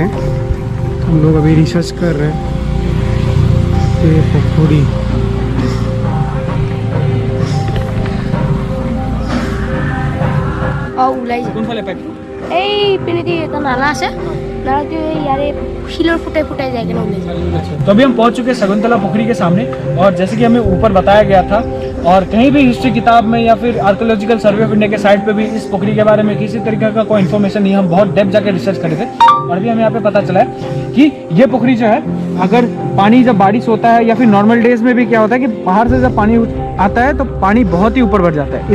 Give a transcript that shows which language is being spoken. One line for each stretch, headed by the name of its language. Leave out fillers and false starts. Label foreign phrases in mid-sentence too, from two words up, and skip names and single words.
Hindi: हम लोग अभी रिसर्च कर रहे हैं। ये पुखरी
Assamese: ওলাই যায় কোনফালে পাইপ? এই পিনেদি এটা নালা আছে, নালাটো এই ইয়াৰে শিলৰ ফুটাই ফুটাই যায় কেনে ওলাই যায়।
Hindi: तो अभी हम पहुंच चुके हैं शकुंतला पुखरी के सामने, और जैसे कि हमें ऊपर बताया गया था, और कहीं भी हिस्ट्री किताब में या फिर आर्कियोलॉजिकल सर्वे ऑफ इंडिया के साइट पे भी इस पुखरी के बारे में किसी तरीके का कोई इन्फॉर्मेशन नहीं। हम बहुत डेप्थ जाकर रिसर्च करे थे, और अभी हमें यहाँ पे पता चला है कि ये पुखरी जो है, अगर पानी जब बारिश होता है या फिर
English: normal days
Hindi: में भी क्या होता है कि बाहर से जब पानी आता है तो पानी बहुत ही ऊपर बढ़ जाता है।